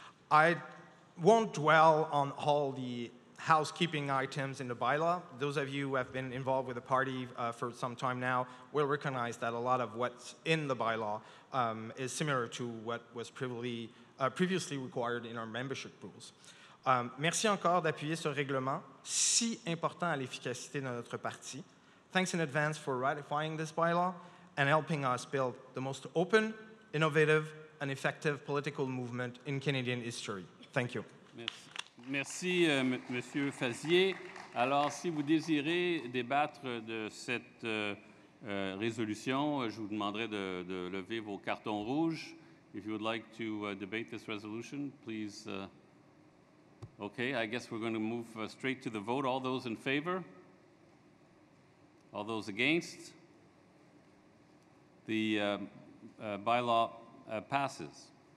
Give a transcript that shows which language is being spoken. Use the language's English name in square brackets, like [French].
[English] I won't dwell on all the housekeeping items in the bylaw. Those of you who have been involved with the party for some time now will recognize that a lot of what's in the bylaw is similar to what was previously required in our membership rules. [French] Merci encore d'appuyer ce règlement si important à l'efficacité de notre parti. [English] Thanks in advance for ratifying this bylaw and helping us build the most open, innovative, and effective political movement in Canadian history. Thank you. [French] Merci, Monsieur Fazier. Alors, si vous désirez débattre de cette résolution, je vous demanderai de lever vos cartons rouges. [English] If you would like to debate this resolution, please. Okay, I guess we're going to move straight to the vote. All those in favor? All those against? The bylaw passes.